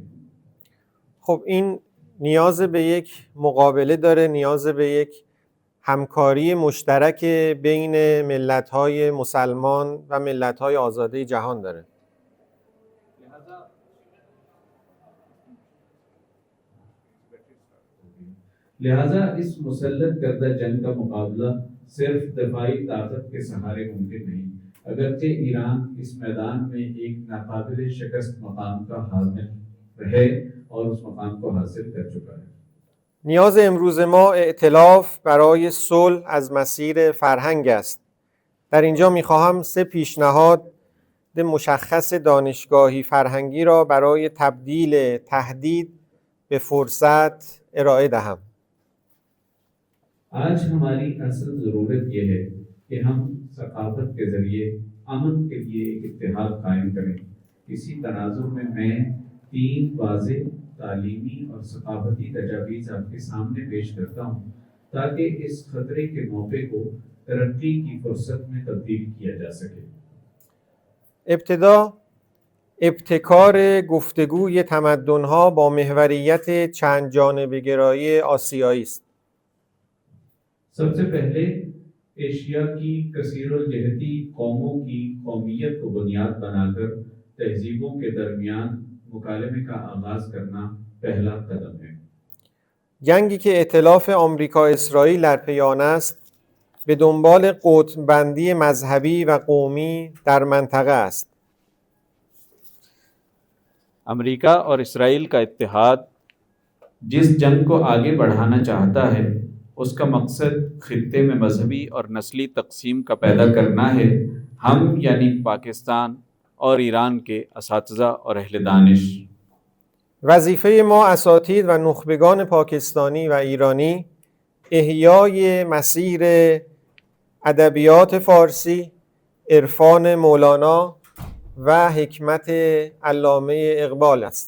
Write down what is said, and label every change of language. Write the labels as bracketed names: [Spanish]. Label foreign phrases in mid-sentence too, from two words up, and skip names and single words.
[Persian] خب این نیاز به یک مقابله داره، نیاز به یک همکاری مشترک بین ملت‌های مسلمان و ملت‌های آزاده جهان داره. [Urdu] لہذا اس مسلط کردہ جنگ کا مقابلہ صرف دفاعی طاقت کے سہارے ممکن نہیں، اگرچہ ایران اس میدان میں ایک ناقابل شکست مقام کا حامل ہے اور اس مقام کو حاصل کر چکا ہے. [Persian] نیاز امروز ما ائتلاف برای صلح از مسیر فرهنگ است. در اینجا میخواهم 3 پیشنهاد مشخص دانشگاهی فرهنگی را برای تبدیل تهدید به فرصت ارائه دهم. [Urdu] آج ہماری اصل ضرورت یہ ہے کہ ہم ثقافت کے ذریعے امن کے لیے ایک اتحاد قائم کریں. اسی تناظر میں 3 واضح تعلیمی اور ثقافتی تجاویز آپ کے سامنے پیش کرتا ہوں تاکہ اس خطرے کے موقع کو ترقی کی فرصت میں تبدیل کیا جا سکے. [Persian] ابتدا ابتکار گفتگوی تمدن‌ها با محوریت چند جانبه گرایی آسیایی است. [Urdu] سب سے پہلے ایشیا کی کثیر الجہتی قوموں کی قومیت کو بنیاد بنا کر تہذیبوں کے درمیان مکالمے کا آغاز کرنا پہلا قدم ہے. [Persian] جنگی که ائتلاف آمریکا اسرائیل در پی آن است به دنبال قطب‌بندی مذهبی و قومی در منطقه است. [Urdu] امریکہ اور اسرائیل کا اتحاد جس جنگ کو آگے بڑھانا چاہتا ہے اس کا مقصد خطے میں مذہبی اور نسلی تقسیم کا پیدا کرنا ہے. ہم یعنی پاکستان اور ایران کے اساتذہ اور اہل دانش [Persian] وظیفه ما اساتید و نخبگان پاکستانی و ایرانی احیای مسیر ادبیات فارسی، عرفان مولانا و حکمت علامه اقبال است.